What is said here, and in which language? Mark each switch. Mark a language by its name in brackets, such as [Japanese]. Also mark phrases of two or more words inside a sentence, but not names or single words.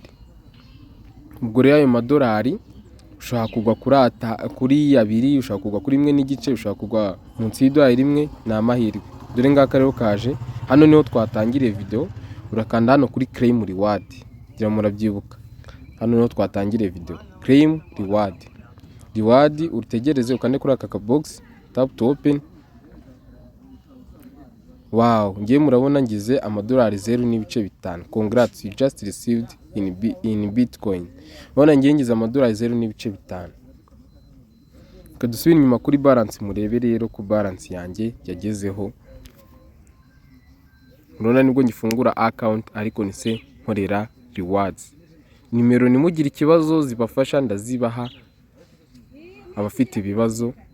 [Kinyarwanda] Ubwo rero ayo madolari ushaka kugwa kuri 2, ushaka kugwa kuri 1 n'igice, ushaka kugwa munsi y'idolari rimwe, ni amahirwe. Dore ngaka rero kaje hano, niho twatangiriye video. Urakanda hano kuri [English] claim reward, [Kinyarwanda] gira murabyibuka, hano niho twatangiriye video. [English] Claim reward [Kinyarwanda] utegereze, ukande kuri aka box, [English] tap to open. [Kinyarwanda] Wow, ngiye murabona ngize amadolari 0.5. [English] Congrats, you just received in Bitcoin. [Kinyarwanda] Ubona ngiye ngize amadolari 0.5. Kadusubira inyuma kuri balance murebe rero ku balance yanjye yagezeho. Urabona nibwo ngifungura account ariko nise nkorera rewards. Nimero nimugire ikibazo zibafasha ndazibaha abafite ibibazo.